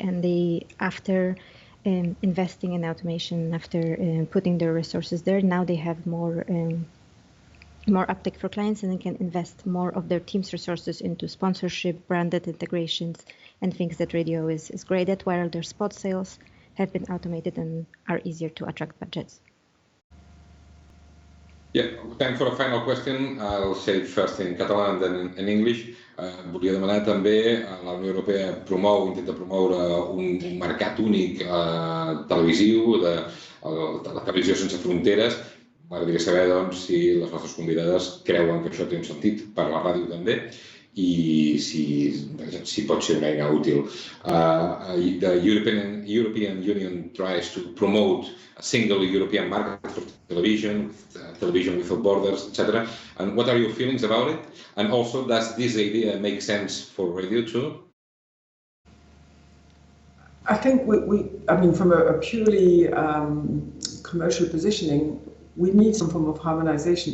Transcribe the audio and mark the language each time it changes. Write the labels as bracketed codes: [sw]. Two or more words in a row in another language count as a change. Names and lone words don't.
[en] And they, after investing in automation, after putting their resources there, now they have more uptake for clients, and they can invest more of their team's resources into sponsorship, branded integrations, and things that radio is great at, while their spot sales have been automated and are easier to attract budgets. Yeah, time for a final question. I'll say it first in Català and then in English. [ca] Volia demanar també, la Unió Europea intenta promoure un mercat únic televisiu, de la televisió sense fronteres. M'agradaria saber, doncs, si les nostres convidades creuen que això té un sentit per la ràdio també i si pot ser una eina útil. [en] The European Union tries to promote a single European market for television without borders, etc. And what are your feelings about it? And also, does this idea make sense for radio too? I think I mean, from a purely commercial positioning, we need some form of harmonization.